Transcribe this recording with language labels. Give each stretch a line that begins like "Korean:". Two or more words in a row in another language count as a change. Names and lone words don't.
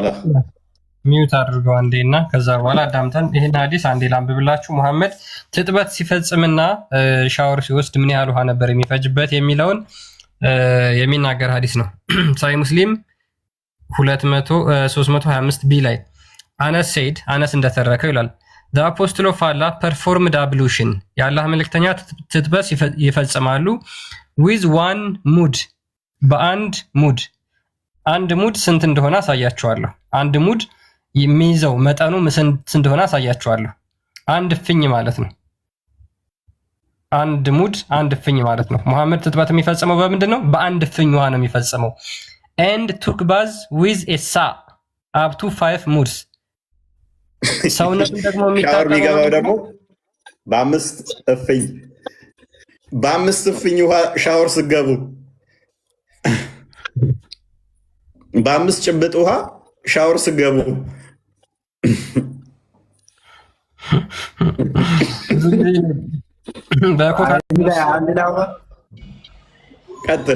Amharic: ሚዩት አድርገው አንዴ እና ከዛ በኋላ አዳምጠን ይህን ሀዲስ አንዴ ላንብብላችሁ። ሙሐመድ ትጥበት ሲፈጽምና ሻወር ሲወስድ ምን ያህል ውሃ ነበር የሚፈጅበት የሚለውን የሚናገር ሀዲስ ነው። ሳይ ሙስሊም 325 ቢ ላይ አነስ ሰይድ አነስ እንደተረከው ይላል
English: the apostle of Allah performed ablution
Amharic: የአላህ መልእክተኛ ትጥበት ይፈጽማሉ
English: with one mud
Amharic: በአንድ ሙድ። አንድ ሙድ ስንት እንደሆነ አሳያችኋለሁ። አንድ ሙድ የሚይዘው መጠኑ ስንት እንደሆነ አሳያችኋለሁ። አንድ እፍኝ ማለት ነው። አንድ ሙድ አንድ እፍኝ ማለት ነው። ሙሐመድ ትጥበት የሚፈጽመው በምንድን ነው? በአንድ እፍኝ ውሃ ነው የሚፈጽመው።
English: and took bath with a sa up to 5 muds
Amharic: ሰውነቱን ደግሞ የሚገባው ደግሞ በአምስት እፍኝ ውሃ ሻወር ስገቡ በአምስት ጭብጥ ውሃ ሻወር ስገቡ ቀጥል።